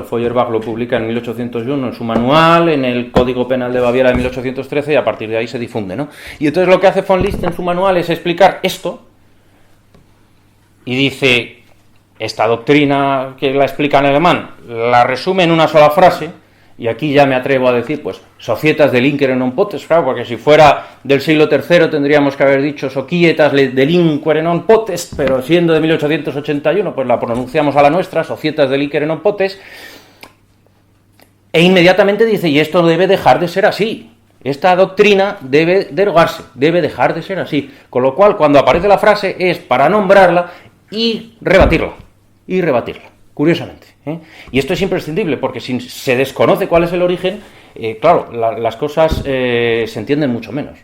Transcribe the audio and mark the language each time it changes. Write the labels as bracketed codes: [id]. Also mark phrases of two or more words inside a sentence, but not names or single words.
[es] Feuerbach lo publica en 1801 en su manual, en el Código Penal de Baviera de 1813, y a partir de ahí se difunde, ¿no? Y entonces lo que hace von Liszt en su manual es explicar esto, y dice, esta doctrina que la explica en alemán, la resume en una sola frase, y aquí ya me atrevo a decir, pues, [la] Societas delinquere non potest, [es] claro, porque si fuera del siglo III tendríamos que haber dicho [la] Societas delinquere non potest, [es] pero siendo de 1881, pues la pronunciamos a la nuestra, [la] Societas delinquere non potest, [es] e inmediatamente dice, y esto debe dejar de ser así. Esta doctrina debe derogarse, debe dejar de ser así. Con lo cual, cuando aparece la frase, es para nombrarla y rebatirla, curiosamente. Y esto es imprescindible, porque si se desconoce cuál es el origen, claro, las cosas se entienden mucho menos.